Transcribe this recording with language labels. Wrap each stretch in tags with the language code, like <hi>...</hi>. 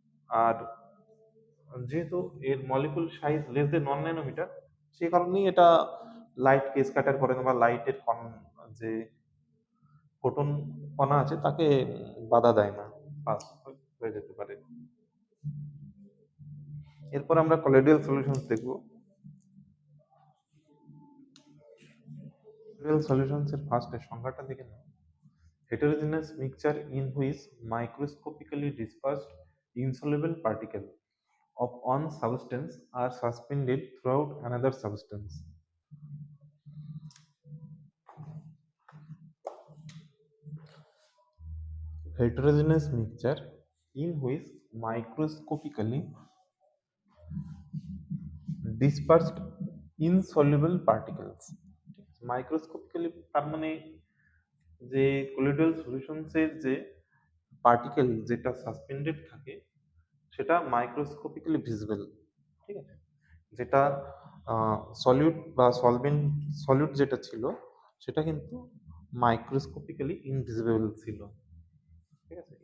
<bn>আর যেহেতু এর molecule size less than 1 nanometre, সেই কারণেই এটা লাইটকে স্ক্যাটার করে না, বা লাইটের যে ফোটন কণা আছে তাকে বাধা দেয় না, পাস হয়ে যেতে পারে। এরপর আমরা কলোয়েডাল সলিউশনস দেখব। কলোয়েডাল সলিউশনস এর ফার্স্টে সংজ্ঞাটা দেখে নাও।</bn> <en>Heterogeneous mixture in which microscopically dispersed insoluble particles of one substance are suspended throughout another substance. Heterogeneous mixture in which microscopically dispersed insoluble particles.</en> <bn>Microscopically তার মানে যে কোলোয়েডাল সলিউশনসের যে পার্টিকেল যেটা সাসপেন্ডেড থাকে, সেটা মাইক্রোস্কোপিক্যালি ভিজিবল। ঠিক আছে। যেটা সলিউট বা সলিউট যেটা ছিল, সেটা কিন্তু মাইক্রোস্কোপিক্যালি ইনভিজিবল ছিল। ঠিক আছে।</bn>